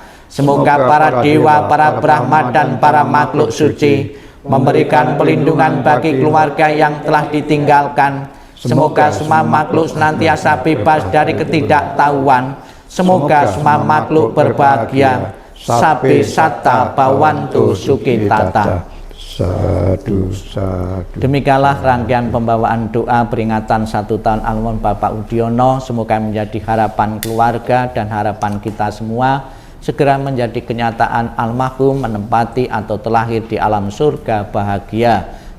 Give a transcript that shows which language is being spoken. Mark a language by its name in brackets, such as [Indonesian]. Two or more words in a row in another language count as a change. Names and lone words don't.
[Indonesian] Semoga para dewa, para brahma dan para makhluk suci memberikan perlindungan bagi keluarga yang telah ditinggalkan. Semoga semua makhluk senantiasa bebas dari ketidaktahuan. Semoga semua makhluk berbahagia. [Pali] Sabe satta bawantu sukitata. Sadu, sadu. [Indonesian] Demikianlah rangkaian pembawaan doa peringatan 1 tahun almarhum Bapak Budiono. Semoga menjadi harapan keluarga dan harapan kita semua segera menjadi kenyataan almarhum menempati atau terlahir di alam surga bahagia.